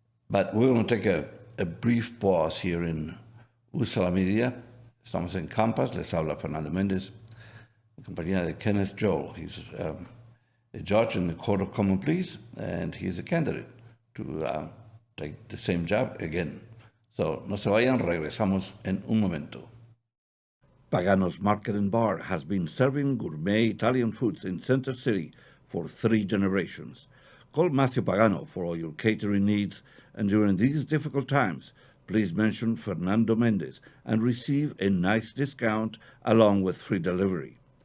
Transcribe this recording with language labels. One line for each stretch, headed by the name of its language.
English: But we're going to take a brief pause here in USALA Media.
Spanish: Estamos en Campus. Les habla Fernando Mendez, en compañía de Kenneth Joel.
English: He's a judge in the Court of Common Pleas, and he's a candidate to take the same job again.
Spanish: So, no se vayan, regresamos en un momento.
English: Pagano's Market and Bar has been serving gourmet Italian foods in Center City for 3 generations. Call Matthew Pagano for all your catering needs And during these difficult times, please mention Fernando Mendez and receive a nice discount along with free delivery.